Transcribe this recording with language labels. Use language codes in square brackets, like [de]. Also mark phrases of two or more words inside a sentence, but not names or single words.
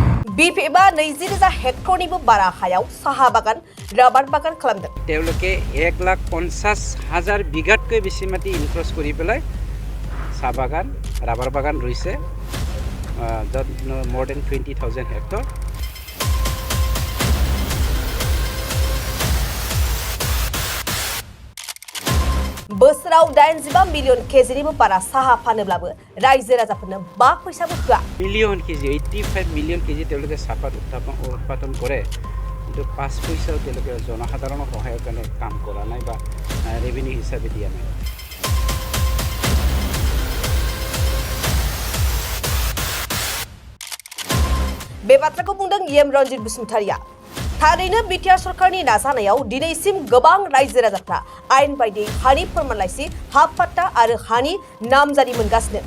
[brx] BPFआ 20,000 हेक्टरनिबो बारा हायाव साहा बागान राबार बागान खालामदों। [as] তেওঁলোকে 1,50,000 বিঘাতকৈ বেছি মাটি ইনক্ৰছ কৰি পেলাই চাহ বাগান ৰাবাৰ বাগান ৰুইছে য'ত [en] more than [as] 20,000 হেক্টৰ। [brx] बोसोराव 85 मिलियन केजिनिबो बारा साहा फानोब्लाबो रायजो राजाफोरनो 5 पैसाबो होआ। [en] million kg 85 million kg [as] তেওঁলোকে চাহপাত উৎপাদন কৰে কিন্তু 5 পইচাও তেওঁলোকে জনসাধাৰণৰ সহায়ৰ কাৰণে কাম কৰা নাই বা ৰেভিনিউ হিচাপে দিয়া নাই। [brx] बे बाथ्राखौ बुंदों EM रन्जित बसुमतारिया। थारैनो बिटिआर सरकारनि नाजानायाव दिनैसिम गोबां रायजो राजाफ्रा आयेन बायदियै हानि फोरमानलाइसि हा पट्टा आरो हानि नामजारि मोनगासिनो।